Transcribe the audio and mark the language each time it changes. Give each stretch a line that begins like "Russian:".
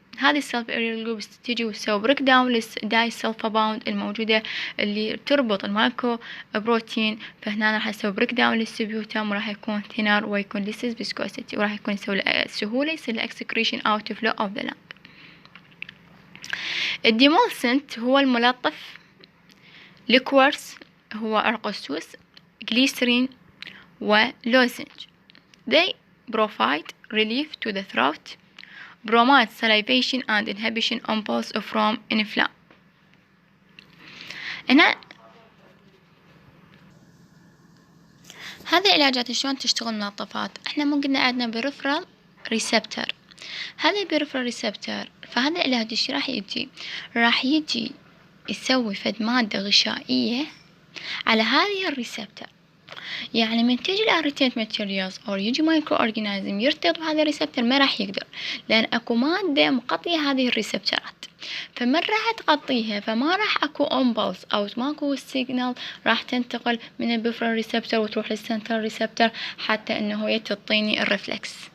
Arabic: هذه السلفا إريال جروب تيجي وتسوي بريك داون للدايسلفاباوند الموجودة اللي تربط المايكرو بروتين، فهنا راح يسوي بريك داون للسبيوتم، وراح يكون ثينر ويكون ليسز فيسكوسيتي، وراح يكون يسوي سهولة يصير الاكسكريشن اوت فلو اوف ذا لانج. الديمولسنت هو الملطف، ليكورس هو عرق السوس، جليسرين ولوزنج.
English: they provide relief to the throat, promote salivation and inhibition impulse from inflammation.
Arabic: هنا هذه العلاجات شلون تشتغل ملطفات؟ احنا مو قلنا عندنا بريفرال ريسبتر، هذا البريفرال ريسبتر فهذا العلاج ايش راح يجي يسوي فد مادة غشائية على هذه الريسبتر، يعني من تيجي الاريتينت ماتيريالز او يجي مايكرو اورجانيزم يرتبط بهذا الريسبتر ما راح يقدر، لان اكو مادة مقطية هذه الريسبترات، فمن راح تغطيها فما راح اكو امبلس او ماكو سيجنال راح تنتقل من البريفرال ريسبتر وتروح للسنترال ريسبتر حتى انه هي تعطيني الرفلكس.